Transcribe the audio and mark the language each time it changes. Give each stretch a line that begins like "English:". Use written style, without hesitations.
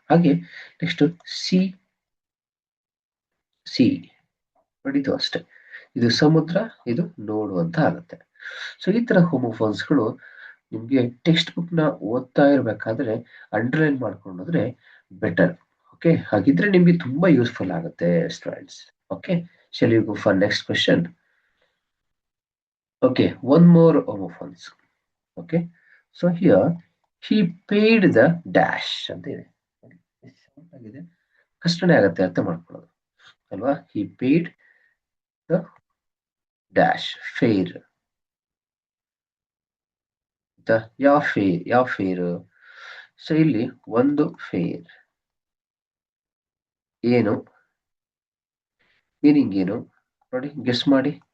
Kannada: ಹಾಗೆ next C C ನೋಡಿ, ಇದು ಅಷ್ಟೇ. ಇದು ಸಮುದ್ರ, ಇದು ನೋಡು ಅಂತ ಆಗುತ್ತೆ. ಸೊ ಈ ತರ ಹೋಮೋಫೋನ್ಸ್ಗಳು ನಿಮ್ಗೆ ಟೆಕ್ಸ್ಟ್ ಬುಕ್ ನ ಓದ್ತಾ ಇರ್ಬೇಕಾದ್ರೆ ಅಂಡರ್ಲೈನ್ ಮಾಡ್ಕೊಂಡು ಹೋದ್ರೆ ಬೆಟರ್. ಓಕೆ, ಹಾಗಿದ್ರೆ ನಿಮ್ಗೆ ತುಂಬಾ ಯೂಸ್ಫುಲ್ ಆಗುತ್ತೆ students.
English: Okay, shall we go for next question? Okay, one more homophones. Okay, so here he paid the dash
Kannada: ಅಂತ ಇದೆ. ಆಗಿದೆ, ಕಷ್ಟನೇ ಆಗುತ್ತೆ ಅರ್ಥ ಮಾಡ್ಕೊಳ್ಳೋದು ಅಲ್ವಾ.
English: he paid the dash fare.
Kannada: ಯಾವ ಫೇರ್? ಸೊ ಇಲ್ಲಿ ಒಂದು ಫೇರ್ ಏನು, ಮೀನಿಂಗ್ ಏನು ನೋಡಿ, ಗೆಸ್ ಮಾಡಿ.